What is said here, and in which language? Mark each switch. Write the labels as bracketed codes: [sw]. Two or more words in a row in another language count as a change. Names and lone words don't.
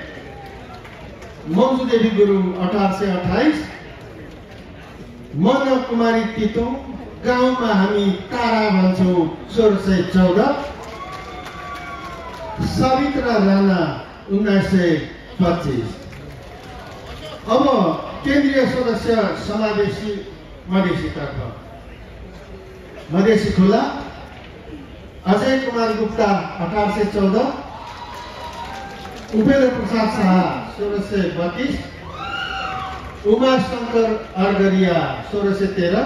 [ne] मन्जु देवी गुरुङ 1828। मन कुमारी तितुङ गाउँमा हामी तारा भन्छौँ 1614। सवित्रा राणा 1925। अब केन्द्रीय सदस्य समावेशी मधेसीतर्फ मधेसी खुला अजय कुमार गुप्ता 1814। उपेन्द्र प्रसाद शाह 1632। उमा शंकर अर्गरिया 1613।